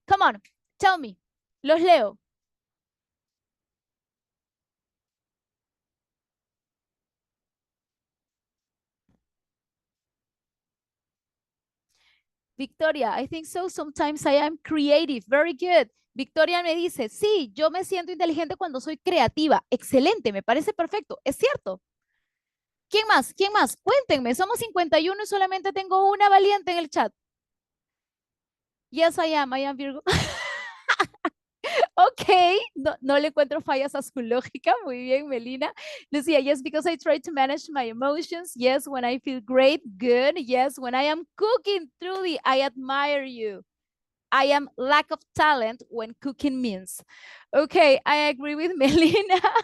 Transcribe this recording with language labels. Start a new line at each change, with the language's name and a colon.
English: Come on, tell me.
Spanish: Los leo.
English: Victoria, I think so. Sometimes I am creative. Very good.
Spanish: Victoria me dice, sí, yo me siento inteligente cuando soy creativa. Excelente, me parece perfecto. Es cierto. ¿Quién más? ¿Quién más? Cuéntenme, somos 51 y solamente tengo una valiente en el chat.
English: Yes, I am Virgo.
Spanish: Okay, no le encuentro fallas a su lógica. Muy bien, Melina.
English: Lucia, yes, because I try to manage my emotions. Yes, when I feel great, good. Yes, when I am cooking, truly, I admire you. I am lack of talent when cooking means. Okay, I agree with Melina.